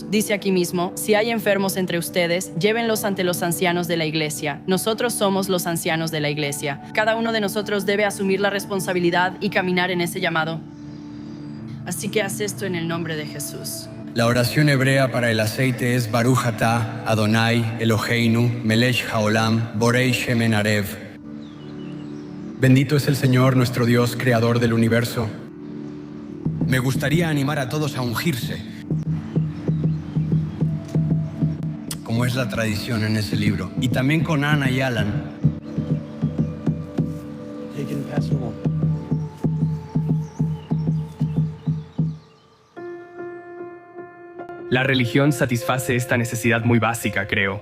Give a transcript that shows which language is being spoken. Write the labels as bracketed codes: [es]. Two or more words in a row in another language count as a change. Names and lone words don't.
[es] Dice aquí mismo, si hay enfermos entre ustedes, llévenlos ante los ancianos de la iglesia. Nosotros somos los ancianos de la iglesia. Cada uno de nosotros debe asumir la responsabilidad y caminar en ese llamado. Así que haz esto en el nombre de Jesús. La oración hebrea para el aceite es [he] ברוך אתה, אדני, אלהינו, מלך העולם, בורא שמן ערב. [es] Bendito es el Señor, nuestro Dios, creador del universo. Me gustaría animar a todos a ungirse, como es la tradición en ese libro. Y también con Ana y Alan. La religión satisface esta necesidad muy básica, creo.